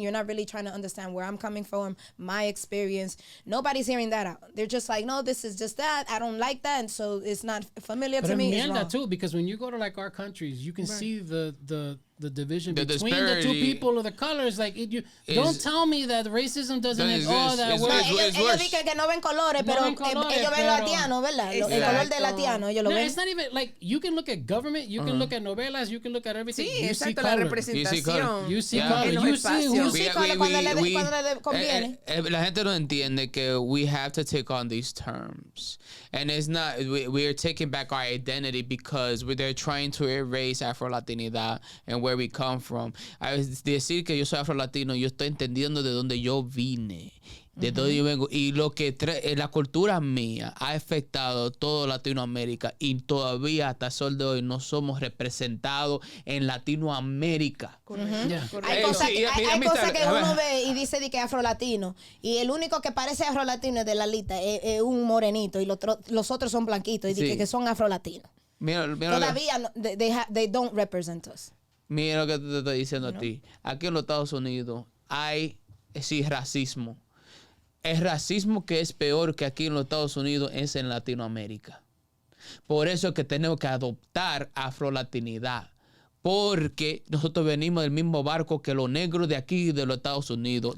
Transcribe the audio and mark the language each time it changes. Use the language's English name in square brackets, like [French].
[English] You're not really trying to understand where I'm coming from, my experience. Nobody's hearing that out. They're just like, no, this is just that. I don't like that, and so it's not familiar to me. It's wrong. Too, because when you go to like our countries, you can see the division between the two people of the colors. Like, don't tell me that racism doesn't exist. [Spanish] Ellos dicen que no ven colores, pero ellos ven latiano, ¿verdad? El color de latiano, ellos lo ven. [English] It's not even like, you can look at government, you can look at novelas, you can look at everything. [Spanish] Sí, [English] you see [Spanish] exacto, [English] color. [Spanish] la representación. [English] You see color. You see [Spanish] color cuando le conviene. La gente no entiende que [English] we have to take on these terms. And it's not, we are taking back our identity because they're trying to erase Afro-Latinidad and where we come from. [Spanish] Decir que yo soy Afro-Latino, yo estoy entendiendo de dónde yo vine. De dónde yo vengo, y lo que la cultura mía ha afectado toda Latinoamérica, y todavía hasta el sol de hoy no somos representados en Latinoamérica. Hay cosas que uno ve y dice que es afro-latino, y el único que parece afro-latino de la lista es un morenito, y los otros son blanquitos, y dice que son afro-latinos. [English] Todavía they don't represent us. [Spanish] Mira lo que te estoy diciendo a ti. Aquí en los Estados Unidos hay racismo. El racismo que es peor que aquí en los Estados Unidos es en Latinoamérica. Por eso es que tenemos que adoptar afrolatinidad. Porque nosotros venimos del mismo barco que los negros de aquí de los Estados Unidos.